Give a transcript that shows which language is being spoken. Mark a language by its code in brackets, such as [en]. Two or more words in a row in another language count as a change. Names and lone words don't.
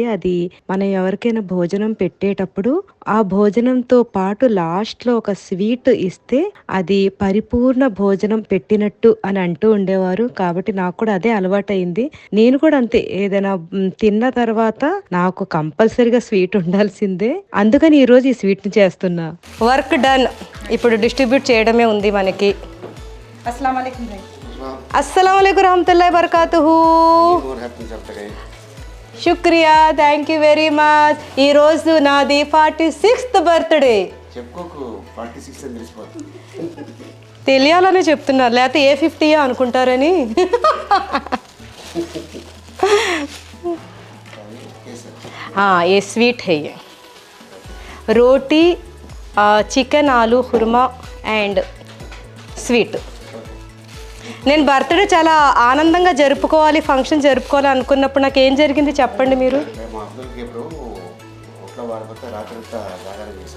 [te] అది మనం ఎవరికైనా భోజనం పెట్టేటప్పుడు ఆ భోజనంతో పాటు లాస్ట్లో ఒక స్వీట్ ఇస్తే అది పరిపూర్ణ భోజనం పెట్టినట్టు అని అంటూ ఉండేవారు. కాబట్టి నాకు కూడా అదే అలవాటైంది. నేను కూడా అంతే, ఏదైనా తిన్న తర్వాత నాకు కంపల్సరీగా స్వీట్ ఉండాల్సిందే. అందుకని ఈరోజు ఈ స్వీట్ని చేస్తున్నా. [en] work done. [te] ఇప్పుడు డిస్ట్రిబ్యూట్ చేయడమే ఉంది మనకి. [ar] السلام عليكم భాయ్. السلام عليكم رحمة الله وبركاته. [te] శుక్రియా, [en] thank you very much. [te] ఈరోజు నాది 46th బర్త్డే. చెప్పుకోకు 46 అని తెలిసిపోతుంది. తెలియాలని చెప్తున్నారు, లేకపోతే ఏ 50 అనుకుంటారని. [hi] ये स्वीट है. ये रोटी, [te] చికెన్, ఆలు కుర్మా [en] and sweet. [te] నేను బర్త్డే చాలా ఆనందంగా జరుపుకోవాలి, ఫంక్షన్ జరుపుకోవాలి అనుకున్నప్పుడు నాకు ఏం జరిగింది చెప్పండి మీరు? మా అబ్దుల్కి ఇప్పుడు ఒక్క వాడిపోతే రాత్రంతా జాగారం చేసింది.